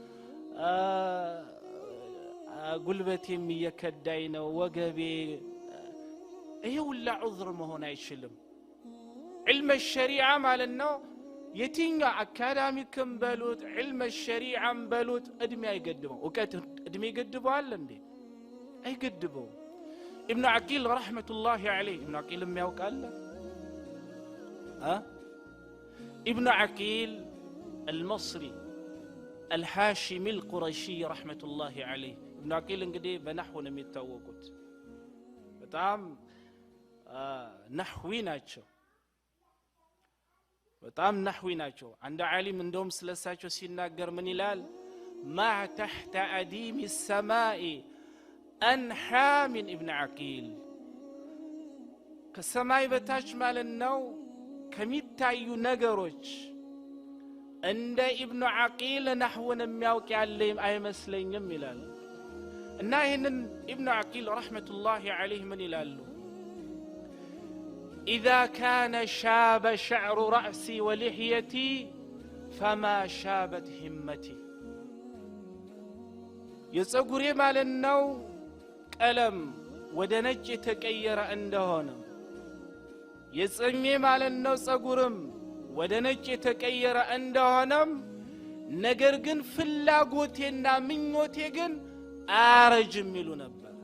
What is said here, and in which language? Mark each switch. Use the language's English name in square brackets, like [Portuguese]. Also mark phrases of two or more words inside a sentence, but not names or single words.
[Amharic] ጉልበቴም እየከዳይ ነው ወገቤ ይሄ ሁላ ዑዝር መሆን አይችልም [Arabic] علم شريعة [Amharic] ማለት ነው የትኛው አካዳሚክም በሉት ዒልም ሸሪዓም በሉት እድሜ አይገድበው ወቀት እድሜ ይገድበዋል እንዴ አይገድበው ابن عقيل [Arabic] رحمة الله عليه [Amharic] ابن عقيل የሚያውቃል [Arabic] ابن عقيل المصري الهاشمي القرشي رحمة الله عليه ابن عقيل [Amharic] እንግዲህ በነህው ነው የሚታወቁት በጣም ነህዊ ናቸው በጣም ነህዊ ናቸው አንድ ዓሊም እንደውም ስለሳቸው ሲናገር ምን ይላል [Arabic] ما تحت أديم السماء أنحى من ابن عقيل [Amharic] ከሰማይ በታች ማለት ነው ከሚታዩ ነገሮች እንደ ኢብኑ ዓቂል ነህውን የሚያውቅ ያለ አይመስለኝም ይላል እና ይሄንን ኢብኑ ዓቂል [Arabic] رحمة الله عليه [Amharic] ምን ይላሉ [Arabic] إذا كان شاب شعر رأسي ولحيتي فما شابت همتي [Amharic] የፀጉሬ ማለት ነው ቀለም ወደ ነጭ ተቀየረ እንደሆነ የጽሜ ማለት ነው ፀጉርም ወደ ነጭ ተቀየረ እንደሆነም ነገር ግን ፍላጎቴና ምኞቴ ግን አረጅም ይሉ ነበር